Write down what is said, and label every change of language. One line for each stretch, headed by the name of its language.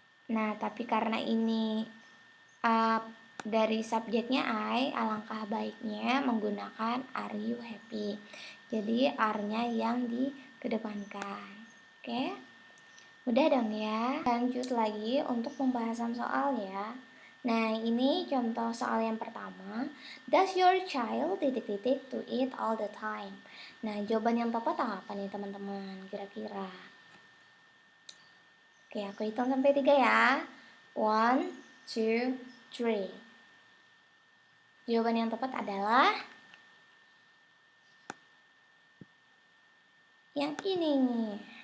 Indonesian: Nah, tapi karena ini dari subjeknya I, alangkah baiknya menggunakan
English: are you happy.
Indonesian: Jadi are-nya yang dikedepankan. Oke? Udah dong ya. Lanjut lagi untuk pembahasan soal ya. Nah, ini contoh soal yang pertama.
English: Does your child titik-titik to eat all the time?
Indonesian: Nah, jawaban yang tepat apa nih teman-teman? Kira-kira. Oke, aku hitung sampai 3 ya. 1, 2, 3. Jawaban yang tepat adalah yang ini nih.